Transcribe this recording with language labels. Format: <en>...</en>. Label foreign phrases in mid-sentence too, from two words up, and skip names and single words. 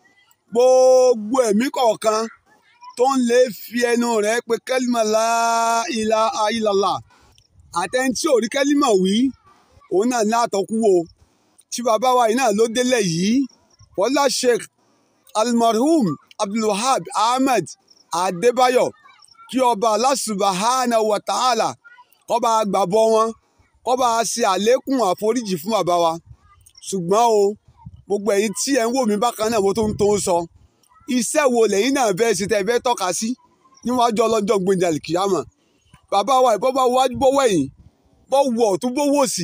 <yo>Gbogbo ẹ̀mí kọ̀ọ̀kan tó ń lè fi ẹnu rẹ̀ pé kẹ́límà</yo> <ar>لا إله إلا الله,</ar> <yo>àtẹ̀ntí ò rí kẹ́límà wí, òun náà ní àtọ́kù wo. Tí bàbá wa yìí náà ló délẹ̀ yìí, Fọlá Sheikh Almarhum Abdulwahab Ahmed Adébáyọ̀, kí ọba</yo> <ar>الله سبحانه وتعالى</ar> <yo>kó bá gbàbọ̀ wọn, kó bá ṣe àlékún àforíjì fún bàbá wa. Ṣùgbọ́n o, gbogbo ẹ̀yin tí ẹ̀ ń wò mí bákan náà, mo tó ń sọ, iṣẹ́ wo lẹ́yìn náà fẹ́ ṣe tẹ́ fẹ́ tọ́ka sí níwájú ọlọ́jọ́ gbẹ̀ndẹ̀ àlìkìyámọ̀. Bàbá wa ìbọn bá wájú bọ́wọ́ ẹ̀yìn, bọ́ wọ̀ ọ̀tún bọ́wọ́ òsì.</yo>